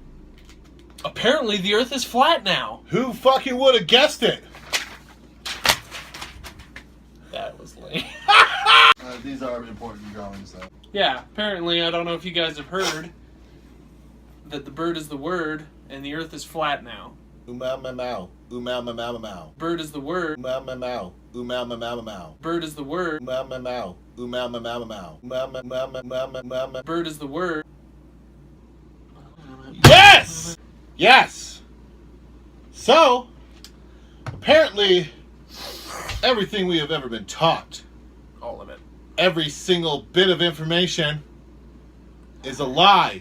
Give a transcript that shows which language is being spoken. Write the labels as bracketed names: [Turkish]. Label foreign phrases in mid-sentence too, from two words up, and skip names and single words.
[English] Apparently the Earth is flat now. Who fucking would have guessed it? That was lame. These are important drawings, though. Yeah, apparently, I don't know if you guys have heard that the bird is the word and the Earth is flat now. Umau-mau-mau. Umau-mau-mau-mau. Bird is the word. Umau-mau-mau. Umau-mau-mau-mau. Bird is the word. Umau-mau-mau. Umau-mau-mau-mau. Umau-mau-mau-mau. Bird is the word. Yes! Yes! So, apparently, everything we have ever been taught, All of it. every single bit of information, is a lie.